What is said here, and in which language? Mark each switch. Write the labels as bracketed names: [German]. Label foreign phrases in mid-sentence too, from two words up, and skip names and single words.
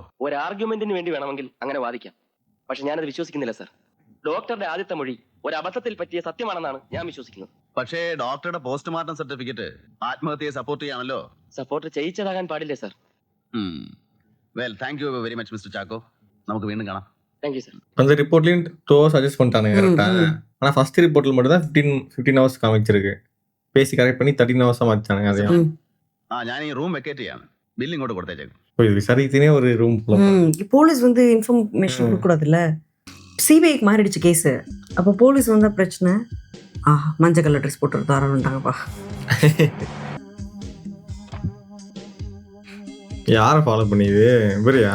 [Malayalam] ഒരു ആർഗ്യുമെന്റിന് വേണ്ടി വേണമെങ്കിൽ അങ്ങനെ വാദിക്കാം. പക്ഷെ ഞാനത് വിശ്വസിക്കുന്നില്ല സർ. ഡോക്ടറുടെ ആദ്യത്തെ മൊഴി ഒരു അബദ്ധത്തിൽ പറ്റിയ സത്യമാണെന്നാണ് ഞാൻ വിശ്വസിക്കുന്നത്. പക്ഷേ ഡോക്ടറുടെ [English] postmortem certificate [Malayalam] ആത്മഹത്യയെ സപ്പോർട്ട് ചെയ്യാണല്ലോ. സപ്പോർട്ട് ചെയ്യിച്ചതാകാൻ പാടില്ലേ സർ. [English] Well, thank you very much Mister Chacko. [Malayalam] നമുക്ക് വീണ്ടും കാണാം. [English] Thank you sir. [Tamil] அந்த ரிப்போர்ட்லையும் 2 hours சஜஸ்ட் பண்ணிட்டானுங்க கரெக்டாக. ஆனால் [English] first report [Tamil] மட்டும் தான் 15 hours காமிச்சிருக்கு. பேசி கரெக்ட் பண்ணி 13 hours மாற்றிச்சானுங்க. அதையும் [Malayalam] ഞാൻ ഈ [English] room vacate [Malayalam] ചെയ്യാണ്. ബില്ല് ഇങ്ങോട്ട് കൊടുത്തേച്ചേക്കും. [Tamil] இது விசாரித்தனே ஒரு ரூம் போலீஸ் வந்து இன்ஃபர்மேஷன் கொடுக்கூடாதுல்ல. சிபிஐக்கு மாறிடுச்சு கேஸு. அப்போ போலீஸ் வந்தால் பிரச்சனை. மஞ்சள் [English] colour dress [Tamil] போட்டு தரணுட்டாங்கப்பா. யாரை ஃபாலோ பண்ணிது? இவரையா?